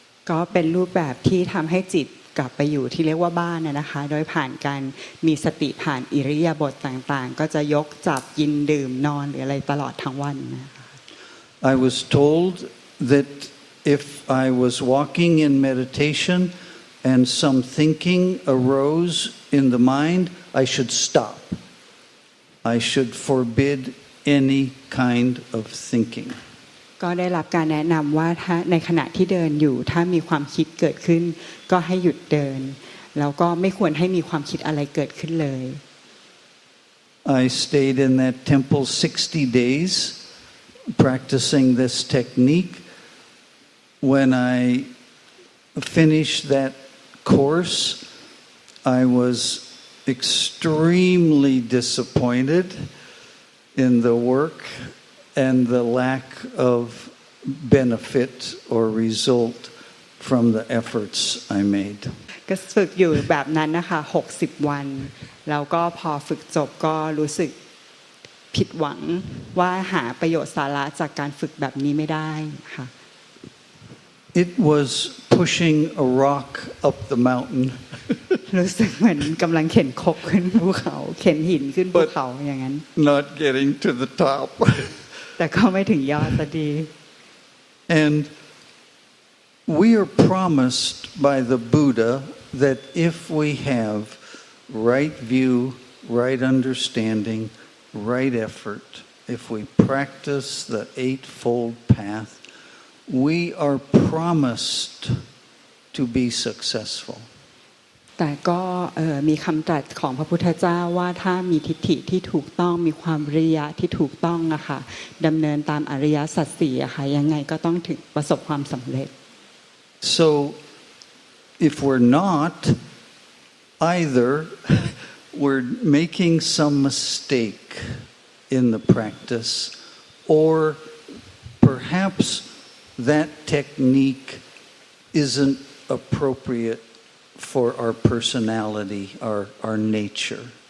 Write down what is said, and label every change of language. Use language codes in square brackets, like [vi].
[th] ก็เป็นรูปแบบที่ทำให้จิตกลับไปอยู่ที่เรียกว่าบ้านนะคะโดยผ่านการมีสติผ่านอิริยาบถต่างๆก็จะยกจับกินดื่มนอนหรืออะไรตลอดทั้งวันนะคะ [en] I was told that if I was walking in meditation and some thinking arose in the mind, I should stop. I should forbid any kind of thinking. [th] ก็ได้รับการแนะนำว่าถ้าในขณะที่เดินอยู่ถ้ามีความคิดเกิดขึ้นก็ให้หยุดเดินแล้วก็ไม่ควรให้มีความคิดอะไรเกิดขึ้นเลย [en] I stayed in that temple 60 days practicing this technique. When I finished that course, I was extremely disappointed in the work and the lack of benefit or result from the efforts I made. [th] ก็ฝึกอยู่แบบนั้นนะคะ60วันแล้วก็พอฝึกจบก็รู้สึกผิดหวังว่าหาประโยชน์สาระจากการฝึกแบบนี้ไม่ได้ค่ะ [en] It was pushing a rock up the mountain. [th] รู้สึกเหมือนกำลังเข็นคบขึ้นภูเขาเข็นหินขึ้นภูเขาอย่างนั้น [en] Not getting to the top. [th] แต่ก็ไม่ถึงยอดสักที [en] And we are promised by the Buddha that if we have right view, right understanding, right effort, if we practice the Eightfold Path, we are promised to be successful. [th] แต่ก็มีคำตรัสของพระพุทธเจ้าว่าถ้ามีทิฏฐิที่ถูกต้องมีความวิริยะที่ถูกต้องนะคะดำเนินตามอริยสัจสี่อะค่ะยังไงก็ต้องถึงประสบความสำเร็จ [en] So if we're not, either we're making some mistake in the practice, or perhaps that technique isn't appropriate for our personality, our nature.